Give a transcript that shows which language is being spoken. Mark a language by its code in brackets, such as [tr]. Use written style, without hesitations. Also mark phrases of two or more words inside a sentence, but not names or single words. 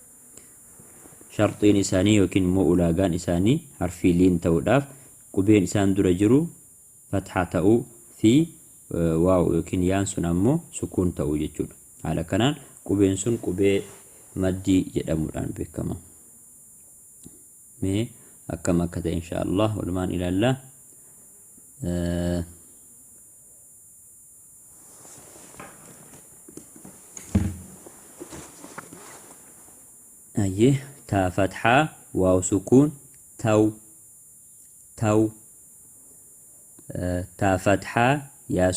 [om] Shartiin isaanii yookiin immoo ulaagaan isaanii harfii liin ta'uudhaaf qubeen isaan dura jiru fathaa ta'uu fi waaw yookiin yaan sun ammoo sukuun ta'uu jechuudha. Haala kanaan qubeen sun qubee maddii jedhamuudhaan beekama. Mee akkam akka ta'e inshaallah walumaan ilaalla. [ar] أيه تا فتحة واو سكون تو تو تا فتحة يا